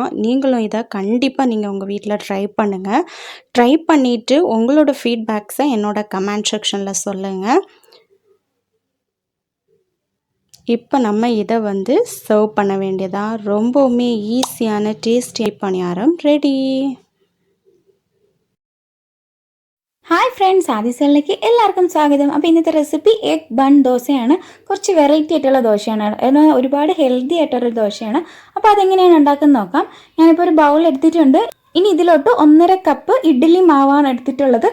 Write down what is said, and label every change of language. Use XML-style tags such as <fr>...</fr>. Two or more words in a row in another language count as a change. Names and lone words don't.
<ta>நீங்களும் இதை கண்டிப்பாக நீங்கள் உங்கள் வீட்டில் ட்ரை பண்ணுங்கள். ட்ரை பண்ணிவிட்டு உங்களோட ஃபீட்பேக்ஸை என்னோட</ta> <en>comment section</en> <ta>சொல்லுங்கள். இப்போ நம்ம இதை சர்வ் பண்ண வேண்டியதா. ரொம்பவுமே ஈஸியான டேஸ்டி பணியாரம் ரெடி.</ta> <en>hi friends,</en> <ml>ആദിസലിലേക്ക് എല്ലാവർക്കും സ്വാഗതം. അപ്പോൾ ഇന്നത്തെ റെസിപ്പി</ml> <en>egg bun</en> <ml>ദോശയാണ്. കുറച്ച് വെറൈറ്റി ആയിട്ടുള്ള ദോശയാണ്, എന്നാൽ ഒരുപാട് ഹെൽത്തി ആയിട്ടുള്ള ദോശയാണ്. അപ്പോൾ അതെങ്ങനെയാണ് ഉണ്ടാക്കുന്നത് നോക്കാം. ഞാനിപ്പോൾ ഒരു ബൗൾ എടുത്തിട്ടുണ്ട്. ഇനി ഇതിലോട്ട് 1.5 കപ്പ് ഇഡ്ഡലി മാവാണ് എടുത്തിട്ടുള്ളത്.</ml>